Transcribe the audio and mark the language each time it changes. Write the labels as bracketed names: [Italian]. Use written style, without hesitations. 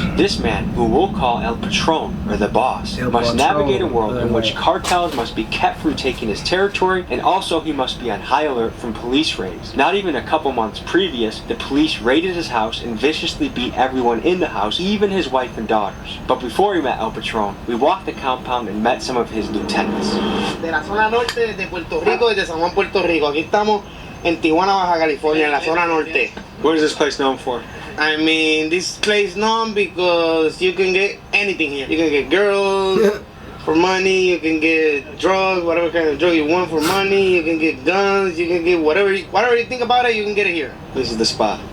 [English] This man, who we'll call El Patron, or the boss, must navigate a world in which cartels must be kept from taking his territory, and also he must be on high alert from police raids. Not even a couple months previous, the police raided his house and viciously beat everyone in the house, even his wife and daughters. But before we met El Patron, we walked the compound and met some of his lieutenants. [Spanish] De la zona norte de Puerto Rico y de San Juan, Puerto Rico. Aquí estamos en Tijuana, Baja California, en la zona norte. [English] What is this place known for? I mean, this place known because you can get anything here. You can get girls for money, you can get drugs, whatever kind of drug you want for money, you can get guns, you can get whatever you think about it, you can get it here. This is the spot.